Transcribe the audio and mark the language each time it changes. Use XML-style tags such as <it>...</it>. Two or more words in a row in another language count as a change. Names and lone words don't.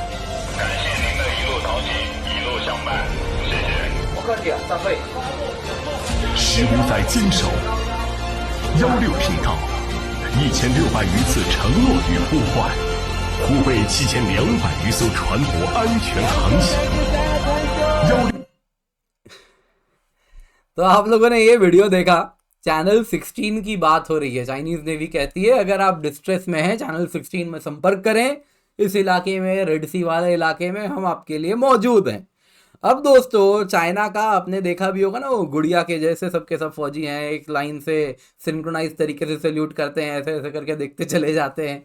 <zh>感谢您的一路淘气，一路相伴，谢谢。不客气，散会。 15载坚守，16频道，1600余次承诺与呼唤，护卫7200余艘船舶安全航行。</zh> <hi>तो आप लोगों ने ये वीडियो देखा, चैनल 16 की बात हो रही है। चाइनीज नेवी कहती है अगर आप डिस्ट्रेस में हैं चैनल 16 में संपर्क करें, इस इलाके में, रेड सी वाले इलाके में हम आपके लिए मौजूद हैं। अब दोस्तों चाइना का आपने देखा भी होगा ना, वो गुड़िया के जैसे सबके सब फौजी हैं, एक लाइन से सिंक्रोनाइज तरीके से सैल्यूट करते हैं, ऐसे ऐसे करके देखते चले जाते हैं।</hi>